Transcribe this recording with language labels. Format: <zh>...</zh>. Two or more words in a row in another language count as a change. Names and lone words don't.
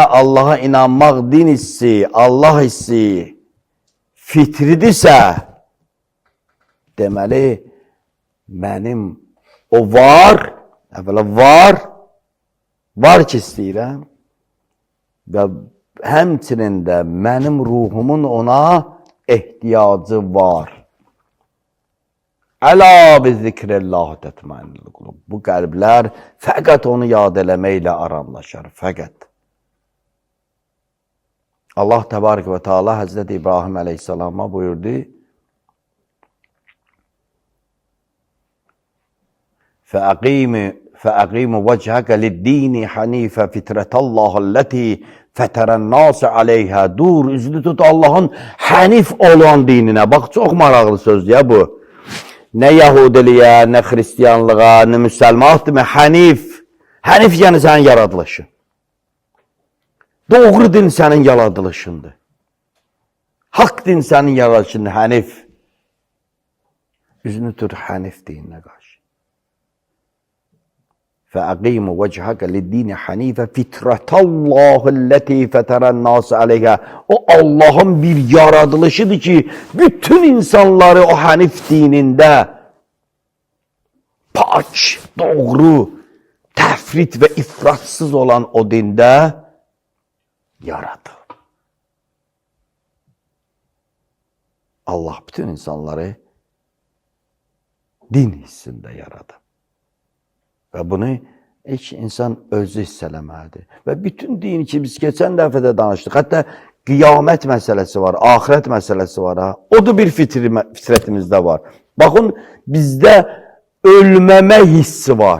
<az>Allaha inanmaq din hissi, Allah hissi fitridirsə, deməli, mənim o var, əvvəla var ki istəyirəm və həmçinin də mənim ruhumun ona ehtiyacı var.</az> <ar>ألا بذكر الله تطمئن القلوب.</ar> <az>Bu qəlblər fəqət onu yad eləməklə aramlaşar, fəqət. Allah təbarək və teala Həzrət İbrahim əleyhissalama buyurdu,</az> <ar>فَأَقِيمُ وَجْهَكَ لِلدِّينِ حَنِيفَ فِتْرَةَ اللّٰهِ الَّتِي فَتَرَ النَّاسَ عَلَيْهَا.</ar> <tr>Dur, üzünü tut Allah'ın hənif olan dinine. Bak, çok maraqlı söz ya bu. Ne Yahudiliğe, ne Hristiyanlığa, ne Müslümanlığa, ne hənif. Hənif yani senin yaradılışın. Doğru din senin yaradılışındır. Hak din senin yaradılışındır, hənif. Üzünü tut hənif dinine karşı.</tr> <ar>فَأَقِيمُ وَجْهَكَ لِلدِّينِ حَنِيفَ فِتْرَةَ اللّٰهِ الَّتِي فَتَرَ النَّاسَ عَلَيْهَا.</ar> <tr>O Allah'ın bir yaradılışıdır ki, bütün insanları o hənif dininde pak, doğru, təfrit ve ifratsız olan o dinde yaradı.</tr> <az>Allah bütün insanları din hissinde yaradı. Və bunu heç insan özü hiss eləməlidir. Və bütün din ki, biz keçən dəfədə danışdıq. Hətta qiyamət məsələsi var, axirət məsələsi var. O da bir fitrətimizdə var. Baxın, bizdə ölməmə hissi var.</az>